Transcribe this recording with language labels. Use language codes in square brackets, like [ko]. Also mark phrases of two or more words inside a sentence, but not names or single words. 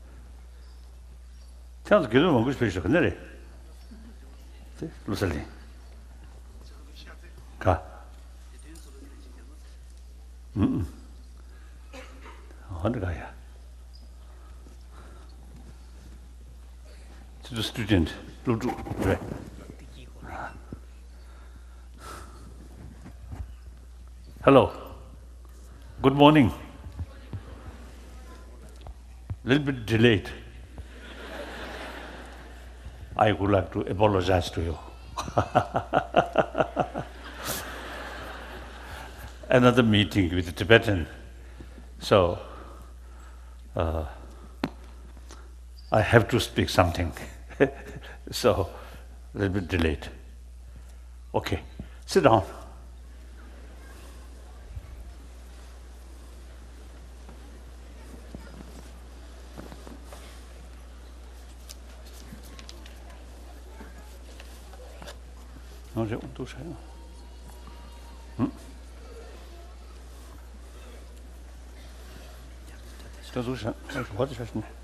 [pt] Tanto que não vamos fechar, né? Lusalém. [ko] 가. 어디 가야? [en] To the student. Right. Hello. Good morning. Little bit delayed. I would like to apologize to you. Another meeting with the Tibetan. So, I have to speak something. So, a little bit delayed. Okay, sit down. [ko] 어제 운동해요. 응? 저도 잘 받으셨네.